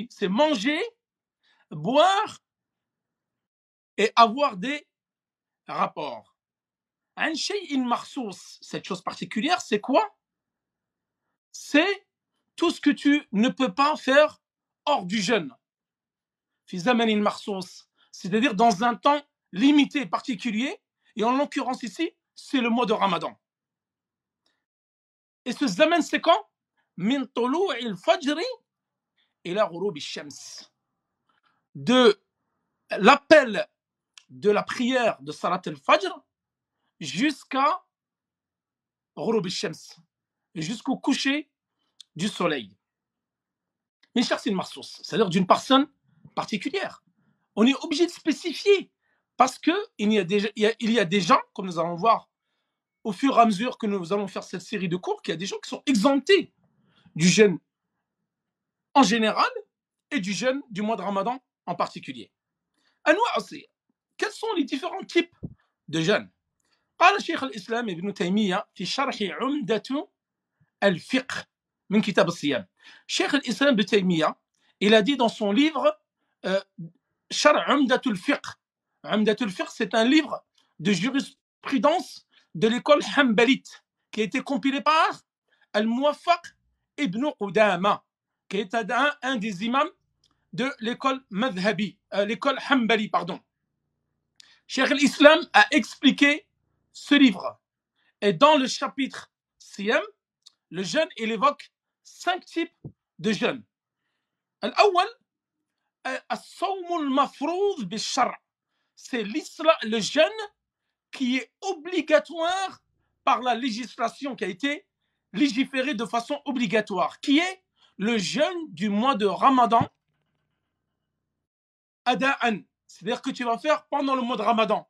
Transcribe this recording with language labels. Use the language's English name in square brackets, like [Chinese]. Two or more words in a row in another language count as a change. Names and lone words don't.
[French] C'est manger, boire et avoir des rapports. [Arabic] عن شيء مخصوص, [French] cette chose particulière, c'est quoi? C'est tout ce que tu ne peux pas faire hors du jeûne. [Arabic] في زمن مخصوص, [French] c'est-à-dire dans un temps limité, particulier, et en l'occurrence ici, c'est le mois de Ramadan. Et ce zaman, c'est quand? [Arabic] من طلوع الفجر إلى غروب الشمس. [French] De l'appel de la prière de [Arabic] صلاة الفجر [French] jusqu'à [Arabic] غروب الشمس, [French] jusqu'au coucher du soleil. [Arabic] من شخص مخصوص, [French] c'est-à-dire d'une personne particulière. On est obligé de spécifier parce qu'il y a des gens, comme nous allons voir au fur et à mesure que nous allons faire cette série de cours, qu'il y a des gens qui sont exemptés du jeûne en général et du jeûne du mois de Ramadan en particulier. Anwa' aussi, quels sont les différents types de jeûne? [Arabic] قال شيخ الإسلام ابن تيمية في شرح عمدة الفقه من كتاب الصيام. [French] شيخ الإسلام ابن تيمية, il a dit dans son livre شرح عمدة الفقه. عمدة الفقه, c'est un livre de jurisprudence de l'école Hanbalite qui a été compilé par Al-Muwaffaq ibn Qudama, qui est un des imams de l'école Madhhabi, l'école Hanbali, pardon. Cheikh al-Islam a expliqué ce livre. Et dans le chapitre Siyam, le jeûne, il évoque 5 types de jeûne. [Arabic] الأول، الصوم المفروض بالشرع'. [French] C'est le jeûne qui est obligatoire par la législation, qui a été légiférée de façon obligatoire, qui est le jeûne du mois de Ramadan, ada'an, c'est-à-dire que tu vas faire pendant le mois de Ramadan.